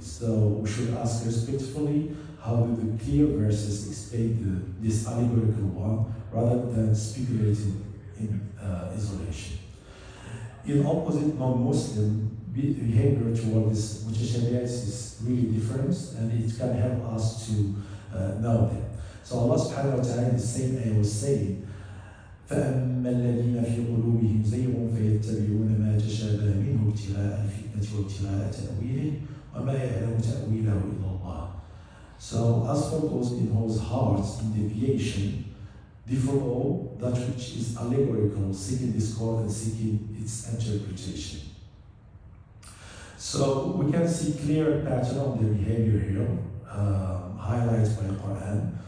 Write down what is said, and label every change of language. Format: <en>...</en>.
<en>So we should ask respectfully, how do the clear verses explain this allegorical one, rather than speculating in isolation. In opposite, non-Muslim behavior toward this mutashabihat is really different, and it can help us to know them. So Allah subhanahu wa ta'ala in the same ayah was saying,</en> <ar>فَأَمَّا الَّذِينَ فِي قُلُوبِهِمْ زَيْغٌ فَيَتَّبِعُونَ مَا تَشَابَهَ مِنْهُ ابْتِغَاءَ الْفِتْنَةِ وَابْتِغَاءَ تَأْوِيلِهِ وَمَا يَعْلَمُ تَأْوِيلَهُ إِلَّا اللَّهُ.</ar> <en>So as for those in whose hearts in deviation, they follow that which is allegorical, seeking discord and seeking its interpretation. So we can see clear pattern of their behavior here, highlighted by the Quran.</en>